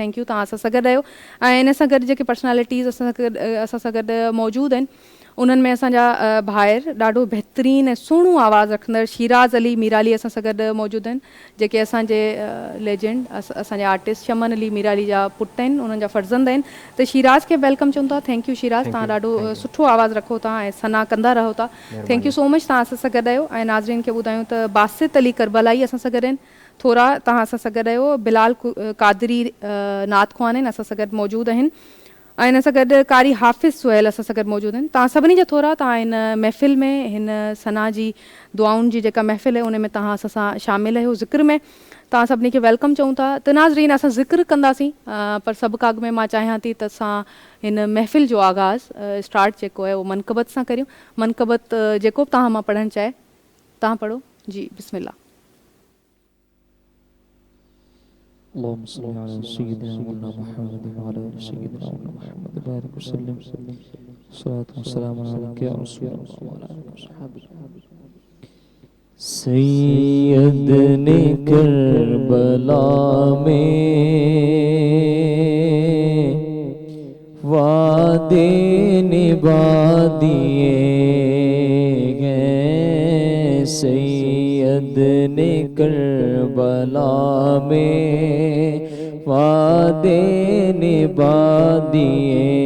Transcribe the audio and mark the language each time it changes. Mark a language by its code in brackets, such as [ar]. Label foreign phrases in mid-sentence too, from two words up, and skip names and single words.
[en] thank you, [sd] तव्हां असां सां गॾु आहियो. ऐं इन सां गॾु जेके पर्सनैलिटीज़ असां सां गॾु मौजूदु आहिनि उन्हनि में असांजा भाइर ॾाढो बहितरीनु ऐं सुहिणो आवाज़ु रखंदड़ शिराज़ अली मीराली असां सां गॾु मौजूदु आहिनि, जेके असांजे लेजेंड असांजे आर्टिस्ट शमन अली मीराली जा पुट आहिनि, उन्हनि जा फ़र्ज़ंद आहिनि. त शिराज़ खे वेलकम चऊं था. [en] thank you [sd] शिराज़, तव्हां ॾाढो सुठो आवाज़ु रखो था ऐं सना कंदा रहो था. [en] thank you so much, [sd] तव्हां असां सां गॾु आहियो. ऐं नाज़रीन खे ॿुधायूं त बासित अली करबलाई असां सां गॾु आहिनि. थोरा तव्हां असां सां गॾु आहियो. बिलाल कादरी नात ख़्वान आहिनि, असां सां गॾु मौजूदु आहिनि. ऐं हिन सां गॾु कारी हाफ़िज़ सुहेल असां सां गॾु मौजूदु आहिनि. तव्हां सभिनी जा थोरा तव्हां हिन महफ़िल में, हिन सना जी दुआउनि जी जेका महफ़िल आहे उन में तव्हां असां सां शामिलु आहियो. ज़िक्र में तव्हां सभिनी खे वेलकम चऊं था. त नाज़रीन, असां ज़िक्र कंदासीं, पर सभु खां अॻु में मां चाहियां थी त असां हिन महफ़िल जो आगाज़ स्टार्ट जेको आहे उहो मनक़बत सां करियूं. मनक़बत जेको बि तव्हां मां पढ़णु चाहे तव्हां पढ़ो. जी बिस्मिल्लाह. [ar] اللهم صل على سيدنا مولانا محمد وعلى آل سيدنا مولانا محمد بارك وسلم. الصلاة والسلام عليك يا رسول الله وعلى آلك وصحبه. [ur] سید نے کربلا میں وعدے نبھا دیے گئے، سید نے کربلا میں وعدے نبھا دیے